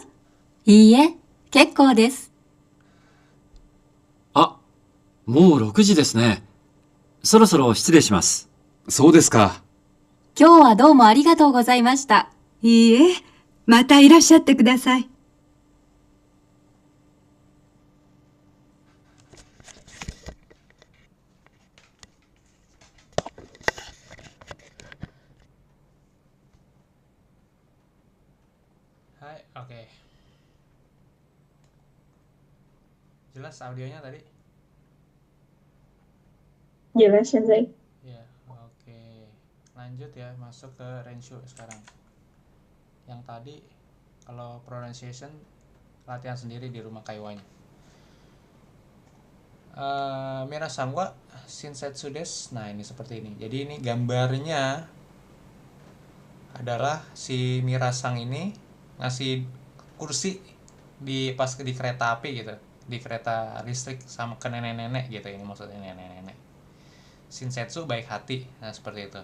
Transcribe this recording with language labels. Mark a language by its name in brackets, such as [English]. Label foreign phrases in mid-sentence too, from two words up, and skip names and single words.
[Japanese] いいえ、結構です。あ、もう6時ですね。そろそろ失礼します。そうですか。今日はどうもありがとうございました。いいえ、またいらっしゃってください。 [Indonesian] Hai, oke. Jelas audionya tadi? Jelas, Sensei. Ya, oke. Lanjut ya, masuk ke Renshu sekarang. Yang tadi kalau pronunciation latihan sendiri di rumah kaiwanya. [Japanese] みなさんは親切です. [Indonesian] Nah, ini seperti ini. Jadi ini gambarnya adalah si Mirasang ini ngasih kursi pas di kereta api gitu, di kereta listrik sama ke nenek-nenek gitu. Ini maksudnya nenek-nenek. Shinsetsu baik hati. Nah, seperti itu.